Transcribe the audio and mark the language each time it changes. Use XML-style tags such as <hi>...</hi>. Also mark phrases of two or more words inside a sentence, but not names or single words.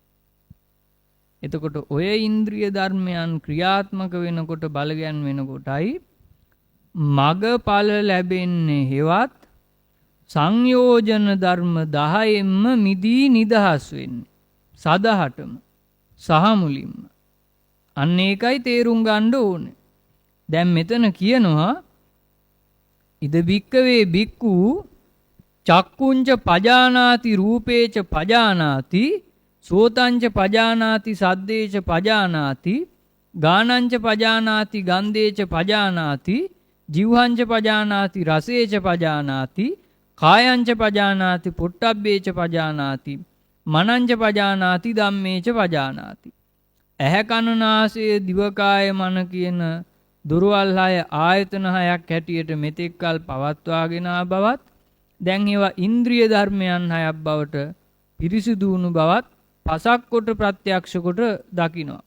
<si>එතකොට ඔය ඉන්ද්‍රිය ධර්මයන් ක්‍රියාත්මක වෙනකොට බලගැන්වෙනකොටයි මගඵල ලැබෙන්නේ. හෙවත් සංයෝජන ධර්ම 10ෙන්ම මිදී නිදහස් වෙන්නේ. සදහටම සහ මුලින්ම. අන්න ඒකයි තේරුම් ගන්න ඕනේ. දැන් මෙතන කියනවා</si> <pi>ඉද බික්කවේ බික්කු චක්කුංච පජානාති රූපේච පජානාති සෝතංච පජානාති සද්දේච පජානාති ගානංච පජානාති ගන්ධේච පජානාති ජීවහංච පජානාති රසේච පජානාති කායංච පජානාති පොට්ටබ්බේච පජානාති මනංච පජානාති ධම්මේච පජානාති.</pi> <si>ඇහැ කන නාසය දිවකාය මන කියන දුරවල් 6 ආයතන 6ක් හැටියට මෙතෙක් කල පවත්වාගෙන ආ බවත් දැන් ඒවා ඉන්ද්‍රිය ධර්මයන් 6ක් බවට පිරිසිදු වුණු බවත් පසක් කොට ප්‍රත්‍යක්ෂ කොට දකිනවා.</si>